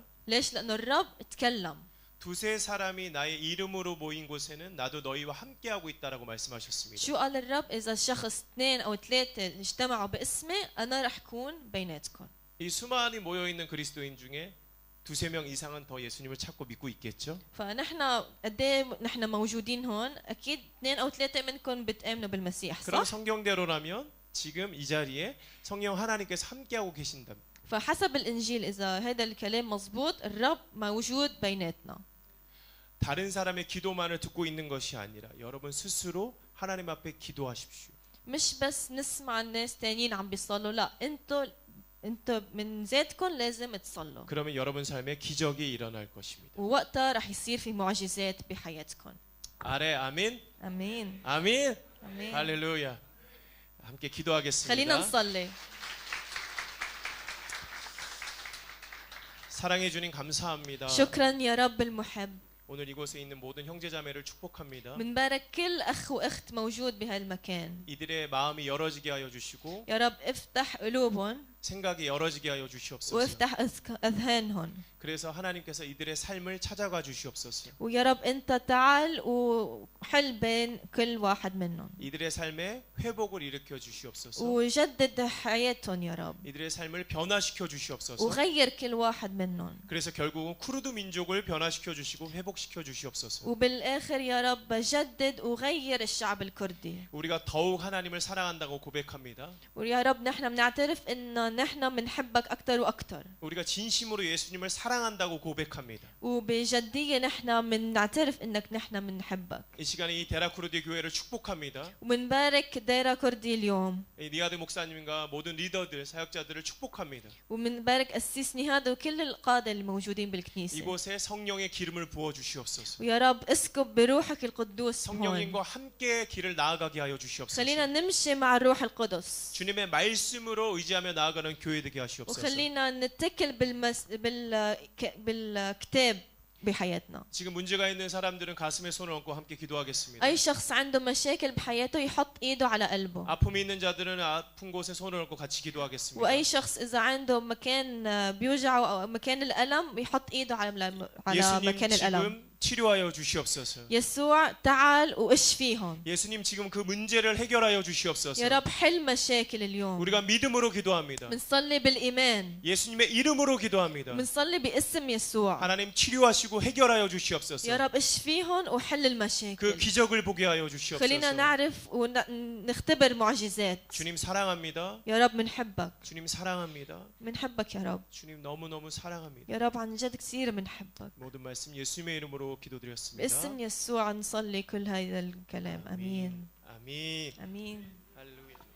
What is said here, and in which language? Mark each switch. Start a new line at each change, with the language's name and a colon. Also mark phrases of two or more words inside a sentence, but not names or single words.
Arabic: ليش؟ لأنه الرب تكلم.
Korean: 두세 사람이 나의 이름으로 모인 곳에는 나도 너희와 함께하고 있다라고 말씀하셨습니다.
Arabic: شو قال الرب؟ إذا شخص اثنين أو ثلاثة اجتمعوا باسمي أنا رح كون بيناتكم.
Korean: 이 수많이 모여 있는 그리스도인 중에 두세 명 이상은 더 예수님을 찾고 믿고 있겠죠?
Arabic: فنحن قد ايه نحن موجودين هون، اكيد اثنين او ثلاثه منكم بتامنوا بالمسيح،
Korean: 그럼
Arabic: صح؟
Korean: 성경대로라면 지금 이 자리에 성령 하나님께서 함께하고 계신다면
Arabic: فحسب الانجيل اذا هذا الكلام مزبوط الرب موجود بيناتنا.
Korean: 다른 사람의 기도만을 듣고 있는 것이 아니라 여러분 스스로 하나님 앞에 기도하십시오.
Arabic: مش بس نسمع الناس تانيين عم بيصلوا، لا، انتوا من ذاتكم لازم تصلوا.
Korean: 그러면 여러분 삶에 기적이 일어날 것입니다.
Arabic: ووقتها رح يصير في معجزات بحياتكم.
Korean: 아래 아멘.
Arabic: امين
Korean: 아멘.
Arabic: امين.
Korean: 할렐루야. 함께
Arabic: خلينا
Korean: 기도하겠습니다.
Arabic: نصلي.
Korean: 사랑해 주님 감사합니다.
Arabic: شكرا يا رب المحب.
Korean: 오늘 이곳에 있는 모든 형제자매를 축복합니다.
Arabic: بنبارك كل اخ واخت موجود بهالمكان.
Korean: 이들의 마음이 열어지게 하여 주시고
Arabic: يا رب افتح قلوبهم
Korean: 생각이 열어지게 하여 주시옵소서.
Arabic: وافتح اذهانهم.
Korean: 그래서 하나님께서 이들의 삶을 찾아가 주시옵소서.
Arabic: ويا رب انت تعال وحل بين كل واحد منهم
Korean: 이들의 삶에 회복을 일으켜 주시옵소서.
Arabic: وجدد حياتهم يا رب
Korean: 이들의 삶을 변화시켜 주시옵소서.
Arabic: وغير كل واحد منهم.
Korean: 그래서 결국은 쿠르드 민족을 변화시켜 주시고 회복시켜 주시옵소서.
Arabic: وبالاخر يا رب جدد وغير الشعب الكردي.
Korean: 우리가 더욱 하나님을 사랑한다고 고백합니다.
Arabic: ويا رب نحن بنعترف ان نحن بنحبك اكثر واكثر.
Korean: 우리가 진심으로 예수님을 사랑한다고 고백합니다.
Arabic: وبجديه نحن بنعترف انك نحن بنحبك.
Korean: 이 시간에 이 데라쿠르디 교회를 축복합니다.
Arabic: ومنبارك ديرا كردي اليوم.
Korean: 이 니아드 목사님과 모든 리더들, 사역자들을 축복합니다.
Arabic: ومنبارك قسيس نهاد وكل القادة الموجودين بالكنيسة.
Korean: 이곳에 성령의 기름을 부어 주시옵소서.
Arabic: ويا رب اسكب بروحك القدوس هون.
Korean: 성령님과 함께 길을 나아가게 하여 주시옵소서.
Arabic: خلينا نمشي مع الروح القدس.
Korean: 주님의 말씀으로 의지하며 나아가는 교회 되게 하시옵소서.
Arabic: وخلينا نتكل بالكتاب بحياتنا.
Korean: 지금 문제가 있는 사람들은 가슴에 손을 얹고 함께 기도하겠습니다.
Arabic: أي شخص عنده مشاكل بحياته يحط إيده على قلبه.
Korean: 아픔이 있는 자들은 아픈 곳에 손을 얹고 같이 기도하겠습니다.
Arabic: وأي شخص إذا عنده مكان بيوجعه أو مكان الألم يحط إيده على
Korean: 예수님
Arabic: مكان الألم.
Korean: 지금 치료하여 주시옵소서.
Arabic: يسوع تعال واشفيهم.
Korean: 예수님 지금 그 문제를 해결하여 주시옵소서.
Arabic: يا رب حل مشاكل اليوم.
Korean: 우리가 믿음으로 기도합니다.
Arabic: منصلي بالإيمان.
Korean: 예수님의 이름으로 기도합니다.
Arabic: منصلي باسم يسوع.
Korean: 하나님 치료하시고 해결하여 주시옵소서.
Arabic: يا رب اشفيهم وحل
Korean: 그
Arabic: المشاكل.
Korean: 기적을 보게 하여
Arabic: خلينا
Korean: 주시옵소서.
Arabic: نعرف ونختبر معجزات.
Korean: 주님 사랑합니다.
Arabic: يا رب منحبك.
Korean: 주님 사랑합니다.
Arabic: منحبك يا رب.
Korean: 주님 너무너무 사랑합니다.
Arabic: يا رب عن جد كثير منحبك.
Korean: 모든 말씀 예수님의 이름으로 기도드렸습니다.
Arabic: باسم يسوع نصلي كل هذا الكلام. امين.
Korean: 아멘.
Arabic: امين.
Korean: 할렐루야.